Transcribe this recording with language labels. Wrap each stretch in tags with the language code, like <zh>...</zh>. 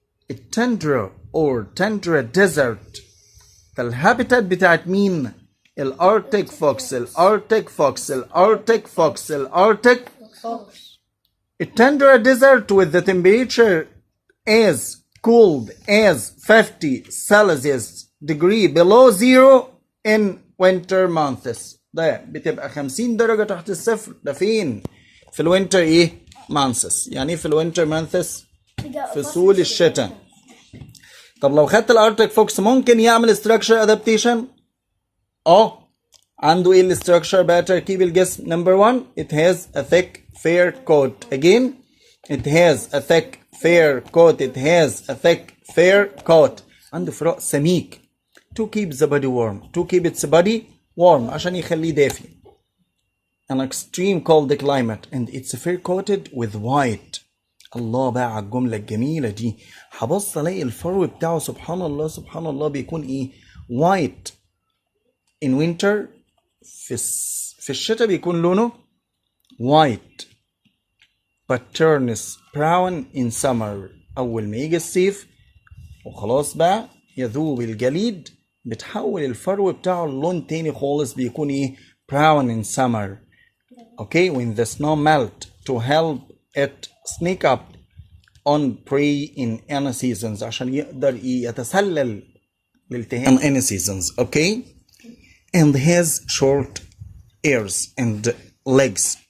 <en>التندرا or tundra desert فالهابيتات</en> <ar>بتاعت مين؟</ar> <en>الارتك فوكس. الارتك فوكس. الارتك فوكس. الارتك فوكس. التندرا desert with the temperature as cold as 50 Celsius degree below zero in winter months.</en> <ar>ده بتبقى 50 درجة تحت الصفر. ده فين؟ في الوينتر ايه؟ months. يعني ايه في الوينتر months؟ في فصول الشتاء. طب لو خدت الارتك فوكس ممكن يعمل</ar> <en>structure adaptation؟</en> <ar>عنده ايه الستراكشر بقى تركيب الجسم؟</ar> <en>number one it has a thick fair coat. again it has a thick fair coat. it has a thick fair coat.</en> <ar>عنده فراء سميك</ar> <en>to keep the body warm. to keep its body warm</en> <ar>عشان يخليه دافي.</ar> <en>an extreme cold climate and it's fair coated with white.</en> <ar>الله بقى على الجملة الجميلة دي. هبص الاقي الفرو بتاعه سبحان الله سبحان الله بيكون ايه؟</ar> <en>white in winter.</en> <ar>في الشتاء بيكون لونه</ar> <en>white but turns brown in summer.</en> <ar>أول ما يجي الصيف وخلاص بقى يذوب الجليد بتحول الفرو بتاعه لون تاني خالص بيكون ايه؟</ar> <en>brown in summer. okay when the snow melt to help it sneak up on prey in any seasons</en> <ar>عشان يقدر يتسلل للالتهام</ar> <en>in any seasons. okay and has short ears and legs.</en>